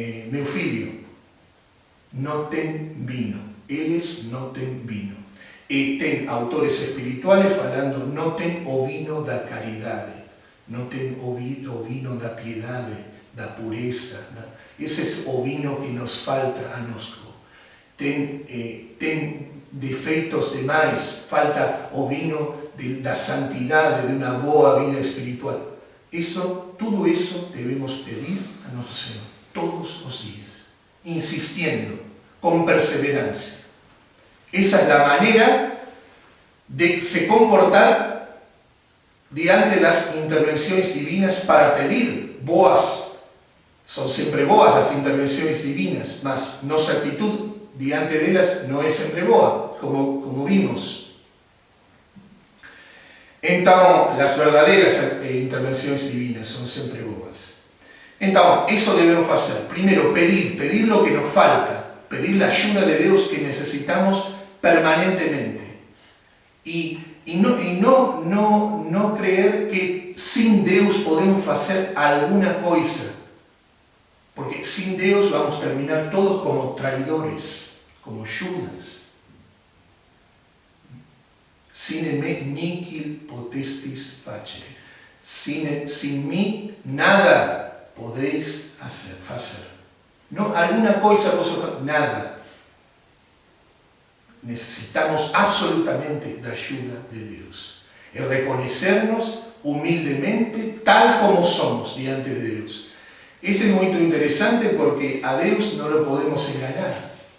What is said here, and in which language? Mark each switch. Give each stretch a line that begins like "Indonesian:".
Portuguese: Meu filho, no ten vino. Eles no ten vino. Y ten autores espirituales falando, no ten o vino da caridade, no ten o vino da piedade, da pureza.
Spanish: Ese es o vino que nos falta a nosotros.
Portuguese: Ten defeitos demais, falta o vino da santidade, de una boa vida espiritual.
Spanish: Todo eso debemos pedir a nuestro Señor todos los días, insistiendo, con perseverancia. Esa es la manera de se comportar diante las intervenciones divinas para pedir. Boas, son siempre boas las intervenciones divinas, mas nuestra actitud diante de ellas no es siempre boa, como vimos.
Portuguese: Então, as verdadeiras intervenções divinas são sempre boas. Então, isso devemos fazer. Primeiro, pedir o que nos falta, pedir a ajuda de Deus que necessitamos permanentemente. E não creer que sem Deus podemos fazer alguma coisa. Porque sem Deus vamos terminar todos como traidores, como Judas.
Latin: Sine me nihil potestis facere.
Spanish: Sin mí nada podéis
Portuguese: fazer.
Spanish: No, alguna
Portuguese: coisa posso fazer? Nada. Necesitamos absolutamente da ajuda de Deus. E reconhecernos humildemente tal como somos diante de Deus. Isso é muito interessante porque a Deus não o podemos enganar.